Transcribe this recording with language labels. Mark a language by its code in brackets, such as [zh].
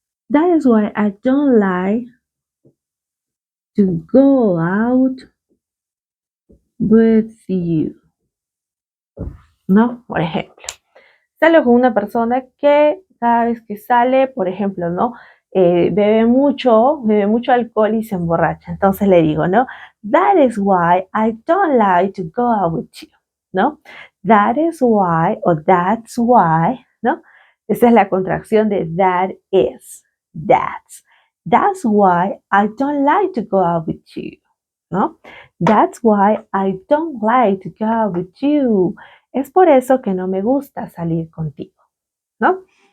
[en] That is why I don't like to go out with you. [es] ¿No? Por ejemplo. salgo con una persona que cada vez que sale, por ejemplo, ¿no? Bebe mucho alcohol y se emborracha. Entonces le digo, ¿no? [en] That is why I don't like to go out with you, ¿no? That is why o that's why, ¿no? [es] Esa es la contracción de [en] that is, that's. That's why I don't like to go out with you, ¿no? That's why I don't like to go out with you. [es] Es por eso que no me gusta salir contigo, ¿no?